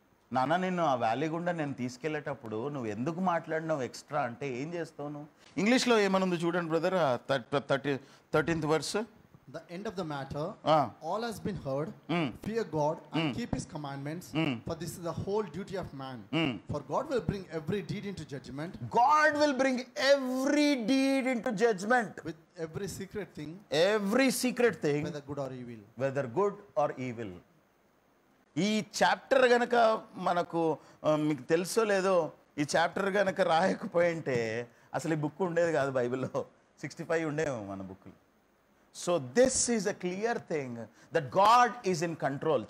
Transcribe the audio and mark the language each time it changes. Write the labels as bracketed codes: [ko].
[te] నాన్న నిన్ను ఆ వ్యాలీ గుండా నేను తీసుకెళ్లేటప్పుడు నువ్వు ఎందుకు మాట్లాడినావు ఎక్స్ట్రా అంటే ఏం చేస్తావు నువ్వు? ఇంగ్లీష్లో ఏమనుంది చూడండి brother, 13th verse. [en] The end of the matter, all has been heard. Fear God and keep His commandments, for this is the whole duty of man. For God will bring every deed into judgment. God will bring every deed into judgment. With every secret thing, whether good or evil. [te] ఈ chapter గనక మనకు మీకు తెలుసో లేదో, ఈ chapter గనక రాయకపోయింటే అసలు ఈ బుక్ ఉండేది కాదు. బైబిల్లో 65 ఉండేమో మన బుక్లు. [en] So this is a clear thing that God is in control.